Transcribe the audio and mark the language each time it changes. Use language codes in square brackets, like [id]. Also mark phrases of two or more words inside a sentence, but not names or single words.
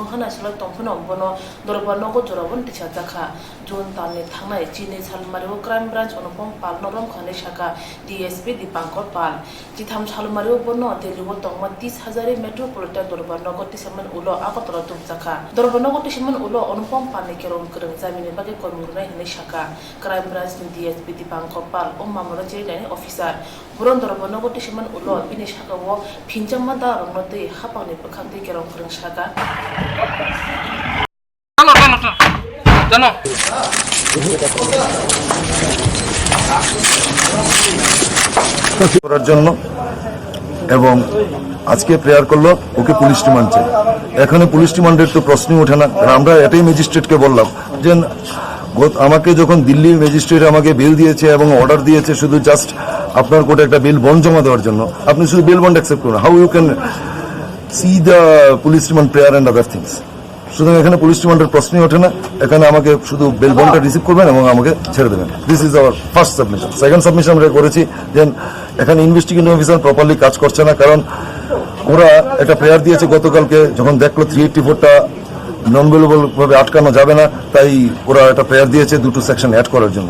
[brx] हाना सालो तंफनो बनो दरबारनगो जराबन तिसाजाखा जुन तालनि थांनाय चिनि सालमारिओ क्राइम ब्रांच अनुपम पालनो रम खाने शाखा डीएसपी दीपांकर पाल जिथाम सालमारिओ बनो दिल्लीओ तंगमा 30,000 मेट्रोपॉलिटन दरबारनगो तिसामन उलो आगरतला तुबजाखा दरबारनगो तिसामन उलो अनुपम पालनि केरम करं जामिनि बागे कर्मुरनाय हने शाखा क्राइम ब्रांच डीएसपी दीपांकर पाल ओ मामला जेलानि अफिसार बुरन दरबारनगो तिसामन उलो बिनि शाखाओ फिनजामा दा रंनते हापानि बखांते केरम करं शाखा [bn] জানো করার জন্য এবং আজকে প্রেয়ার করলো ওকে [en] police remand [bn] চাই। এখানে পুলিশ রিমান্ডের তো প্রশ্নই ওঠে না। আমরা এটাই ম্যাজিস্ট্রেটকে বললাম যে আমাকে যখন দিল্লি ম্যাজিস্ট্রেট আমাকে বেল দিয়েছে এবং অর্ডার দিয়েছে শুধু জাস্ট আপনার কোর্টে একটা [en] bail bond [bn] জমা দেওয়ার জন্য, আপনি শুধু [en] bail bond accept [bn] করুন। [en] How you can see the police remand prayer and other things. [bn] সুতরাং এখানে পুলিশ রিমান্ডের প্রশ্নই ওঠে না। এখানে আমাকে শুধু বেল বন্ডটা রিসিভ করবেন এবং আমাকে ছেড়ে দেবেন। [en] This is our first submission. second submission [bn] আমরা করেছি যে এখানে [en] investigating officer properly [bn] কাজ করছে না, কারণ ওরা একটা প্রেয়ার দিয়েছে গতকালকে, যখন দেখলো 384টা [en] non bailable [bn] ভাবে আটকানো যাবে না, তাই ওরা একটা প্রেয়ার দিয়েছে দুটো সেকশন অ্যাড করার জন্য।